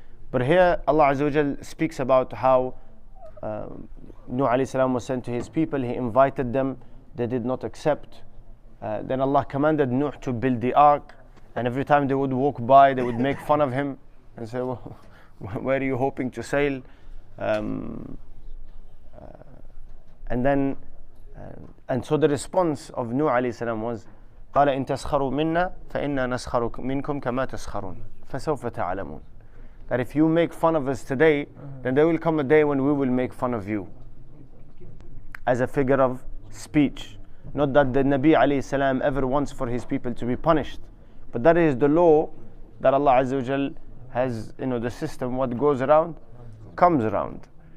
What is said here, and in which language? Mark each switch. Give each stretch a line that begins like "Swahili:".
English: But here Allah Azza wa Jal speaks about how Nuh alayhi salam was sent to his people. He invited them. They did not accept. Then Allah commanded Nuh to build the ark. And every time they would walk by, they would make fun of him and say, well, where are you hoping to sail? And so the response of Nuh alayhi salam was,
Arabic: قال إن تسخروا منا فإنا نسخر منكم كما تسخرون فسوف تعلمون.
English: That if you make fun of us today, then there will come a day when we will make fun of you. As a figure of speech. Not that the Nabi alayhi salam ever wants for his people to be punished. But that is the law that Allah Azza wa Jal has, the system, what goes around, comes around.